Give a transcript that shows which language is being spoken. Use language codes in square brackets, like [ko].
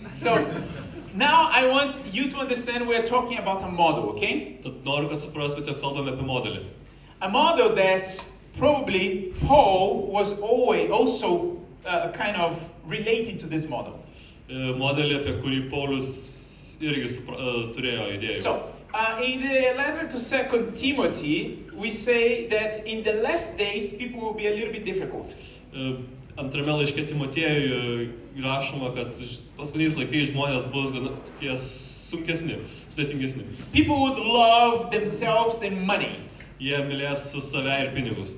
[en] So now I want you to understand we're talking about a model, okay? [lt] Tad noriu, kad suprastumėte, jog kalbame apie modelį. [en] A model that probably Paul was always also kind of related to this model. [lt] Modelį, apie kurį Paulius irgi turėjo idėjų. [en] So, in the letter to 2 Timothy, we say that in the last days people will be a little bit difficult. [lt] Antrame laiške Timotiejui rašoma, kad paskutiniais laikais žmonės bus gana tokie sunkesni, sudėtingesni. [en] People would love themselves and money. [lt] Jie mylės save ir pinigus.